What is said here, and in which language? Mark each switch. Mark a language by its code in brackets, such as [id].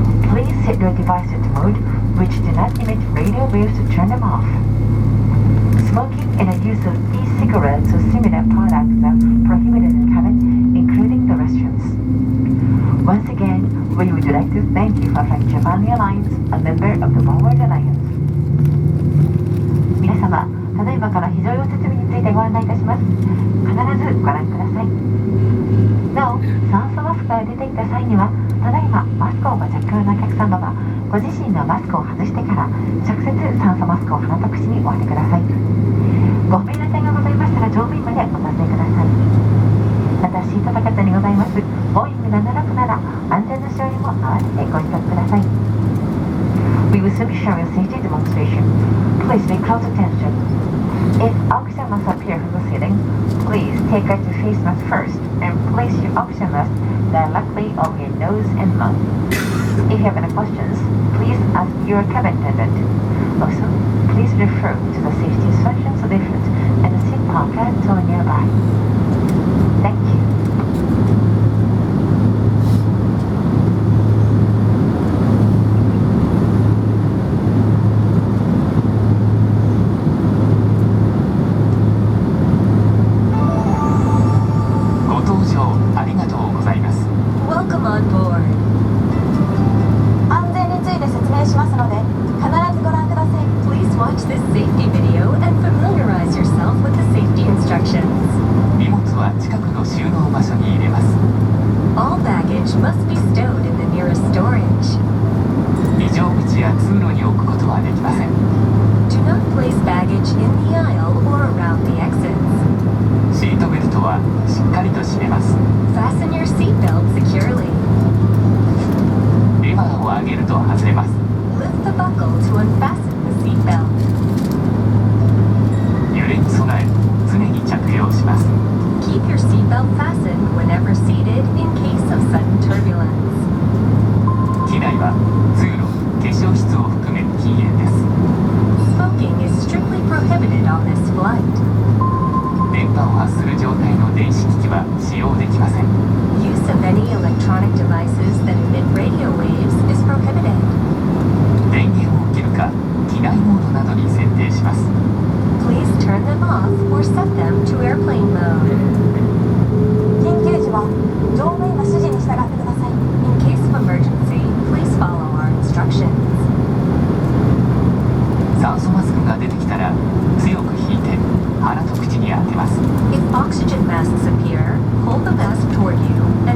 [en] Please set your devices to mode which do not emit radio waves to turn them off. Smoking and the use of e-cigarettes or similar products are prohibited in the cabin, including the restrooms. Once again, we would like to thank you for flying Japan Airlines, a member of the One World Alliance. [ja] 皆様、ただいまから非常用設備についてご案内いたします。必ずご覧ください。なお、酸素マスクが出てきた際には、ただいまマスクをご着用のお客様は、ご自身のマスクを外してから直接酸素マスクを鼻と口にお当てください。ご不明な点がございましたら乗務員までお尋ねください。またシートポケットにございますボーイング767なら安全の使用にも合わせてご自覚ください。 [en] We will soon be showing a safety demonstration. Please pay close attention. If oxygen masks appear from the ceiling, please take out your face mask first and place your oxygen mask directly over your nose and mouth. If you have any questions, please ask your cabin attendant. Also, please refer to the safety instructions leaflet and the seat pocket or nearby. Thank you. [ja] ご搭乗ありがとうございます。 [en] Welcome on board. [ja] 安全について説明しますので必ずご覧ください。 [en] Please watch this safety video and familiarize yourself with the safety instructions. [ja] 荷物は近くの収納場所に入れます。 [en] All baggage must be stowed in the nearest storage. [ja] 非常口や通路に置くことはできません。 [en] Do not place baggage in the aisle or around the exits. [ja] シートベルトはしっかりと締めます。 [en] Fasten your seatbelt securely. [ja] レバーを上げると外れます。 [en] Lift the buckle to unfasten the seatbelt. [ja] 揺れに備え常に着用します。 [en] Keep your seatbelt fastened whenever seated in case of sudden turbulence. [ja] 機内は通路、化粧室を含め禁煙です。 [en] Smoking is strictly prohibited on this flight. [ja] 電波を発する状態の電子機器は使用できません。 [en] Use of any electronic devices that emit radio waves is prohibited. [ja] 電源を切るか機内モードなどに設定します。 [en] Please turn them off or set them to airplane mode. [ja] 緊急時は乗務員の指示に従ってください。 [en] In case of emergency, please follow our instructions. [ja] 酸素マスクが出てきたら強く引いて鼻と口に当てます。 [en] If oxygen masks appear, hold the mask toward you